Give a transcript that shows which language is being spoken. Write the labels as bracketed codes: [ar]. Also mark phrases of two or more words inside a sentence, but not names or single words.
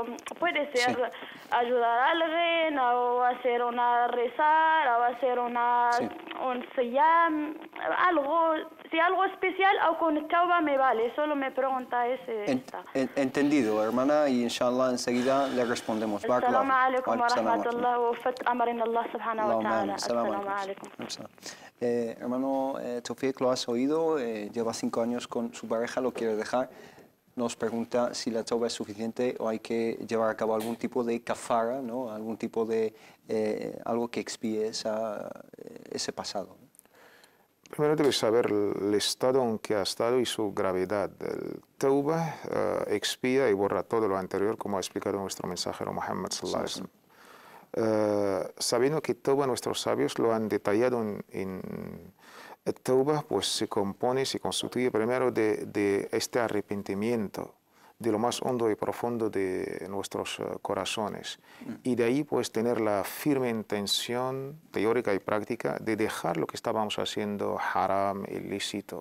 [es] Puede ser ayudar a alguien, o hacer una rezar, o hacer un siyam, algo, si algo especial, o con el tauba me vale. Solo me pregunta esta. Entendido, hermana, y inshallah enseguida le respondemos. [ar] السلام عليكم ورحمة الله وفت أمرين الله سبحانه وتعالى. السلام عليكم. [es] Hermano Tawfiq, lo has oído, lleva 5 años con su pareja, lo quiere dejar. Nos pregunta si la tauba es suficiente o hay que llevar a cabo algún tipo de kafara, ¿no? Algún tipo de algo que expíe ese pasado. Primero debes saber el estado en que ha estado y su gravedad. El tauba expía y borra todo lo anterior, como ha explicado nuestro mensajero Muhammad [ar] صلى الله عليه وسلم. [es] Sabiendo que tauba nuestros sabios lo han detallado en el tauba, pues se constituye primero de este arrepentimiento de lo más hondo y profundo de nuestros corazones. Y de ahí pues tener la firme intención teórica y práctica de dejar lo que estábamos haciendo haram, ilícito.